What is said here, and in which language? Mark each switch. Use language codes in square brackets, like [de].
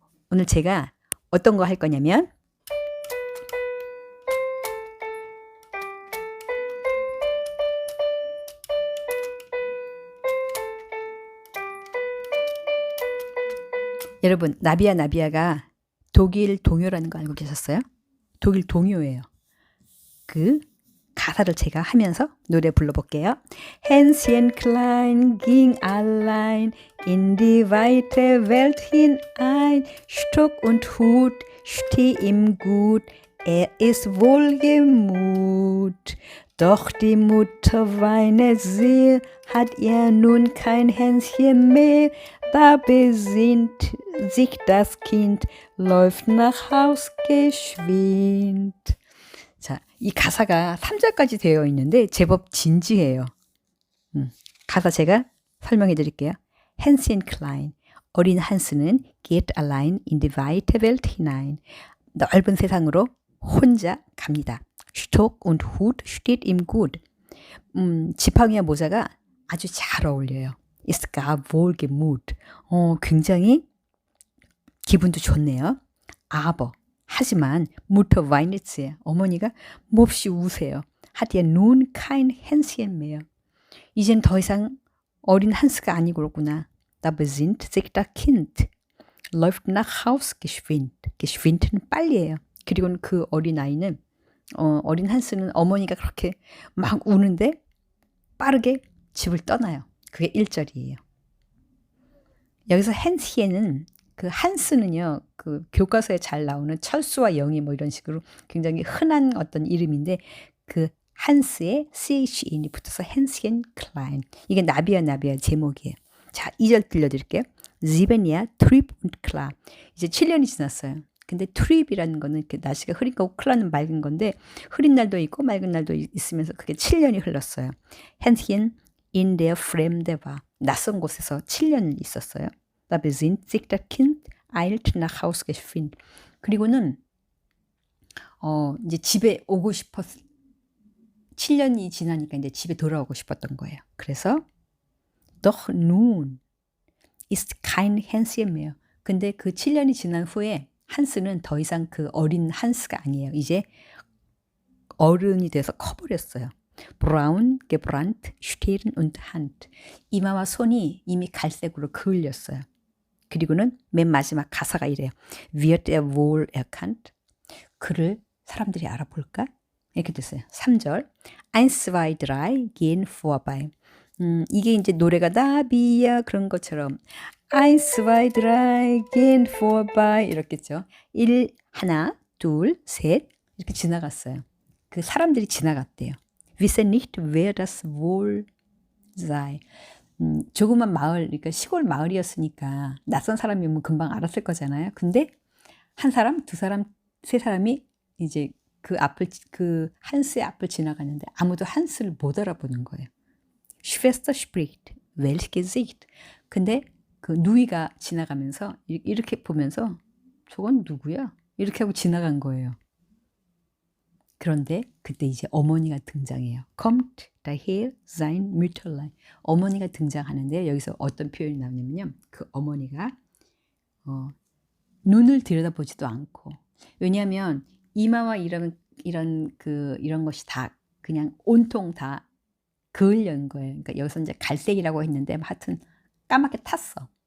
[ko] 오늘 제가 어떤 거 할 거냐면 여러분 나비야가 독일 동요라는 거 알고 계셨어요? 독일 동요예요. 그 가사를 제가 하면서 노래 불러볼게요. [de] Hänschen klein ging allein in die weite Welt hinein. Stock und Hut steh ihm gut, er ist wohlgemut. Doch die Mutter weine sehr, hat er nun kein Hänschen mehr. Da besinnt sich das Kind, läuft nach Haus geschwind. [ko] 자, 이 가사가 3절까지 되어 있는데 제법 진지해요. 가사 제가 설명해 드릴게요. [de] Hänschen klein. [ko] 어린 한스는 [de] geht allein in die weite Welt hinein. [ko] 넓은 세상으로 혼자 갑니다. [de] Stock und Hut steht ihm gut. [ko] 지팡이와 모자가 아주 잘 어울려요. [de] Ist gar wohlgemut. [ko] 굉장히 기분도 좋네요. [de] Aber [ko] 하지만 [de] Mutter weint sehr. [ko] 어머니가 몹시 우세요. [de] Hat er nun kein Hänschen mehr. [ko] 이젠 더 이상 어린 한스가 아니구나. [de] Da besinnt sich das Kind. Läuft nach Haus geschwind. [ko] geschwind는 빨리예요. 그리고는 그 어린 아이는 어린 한스는 어머니가 그렇게 막 우는데 빠르게 집을 떠나요. 그게 1절이에요. 여기서 헨시에는 그 한스는요, 그 교과서에 잘 나오는 철수와 영희 뭐 이런 식으로 굉장히 흔한 어떤 이름인데 그 한스에 CHN이 붙어서 헨시엔 클라인. 이게 나비야 제목이에요. 자, 2절 들려드릴게요. 7야 트립 [de] und klar. [ko] 이제 7년이 지났어요. 근데 트립이라는 거는 이렇게 날씨가 흐린 거고 클라는 맑은 건데 흐린 날도 있고 맑은 날도 있으면서 그게 7년이 흘렀어요. [de] 헨시엔 in der Fremde war. [ko] 낯선 곳에서 7년을 있었어요. [de] Da besinnt sich das Kind, eilt nach Haus geschwind. [ko] 그리고는 이제 집에 오고 싶었 7년이 지나니까 이제 집에 돌아오고 싶었던 거예요. 그래서 [de] Doch nun ist kein Hänschen mehr. [ko] 근데 그 7년이 지난 후에 한스는 더 이상 그 어린 한스가 아니에요. 이제 어른이 돼서 커버렸어요. [de] Braun, gebrannt, Stirn und Hand. [ko] 이마와 손이 이미 갈색으로 그을렸어요. 그리고는 맨 마지막 가사가 이래요. [de] Wird er wohl erkannt? [ko] 그를 사람들이 알아볼까? 이렇게 됐어요. 3절. [de] 1, 2, 3 gehen vorbei. [ko] 이게 이제 노래가 나비야 그런 것처럼 [de] 1, 2, 3 gehen vorbei [ko] 이렇겠죠. 1, 하나, 둘, 셋 이렇게 지나갔어요. 그 사람들이 지나갔대요. [de] Wissen nicht, wer das wohl sei. [ko] 조그만 마을, 그러니까 시골 마을이었으니까 낯선 사람이면 금방 알았을 거잖아요. 근데 한 사람, 두 사람, 세 사람이 이제 그 한스의 앞을 지나가는데 아무도 한스를 못 알아보는 거예요. [de] Schwester spricht, welch Gesicht. [ko] 근데 그 누이가 지나가면서 이렇게 보면서 저건 누구야? 이렇게 하고 지나간 거예요. 그런데 그때 이제 어머니가 등장해요. [de] Kommt daher sein Mütterlein. [ko] 어머니가 등장하는데 여기서 어떤 표현이 나오냐면요. 그 어머니가 눈을 들여다보지도 않고 왜냐하면 이마와 이런 것이 다 그냥 온통 다 그을려는 거예요. 그러니까 여기서 이제 갈색이라고 했는데 하여튼 까맣게 탔어.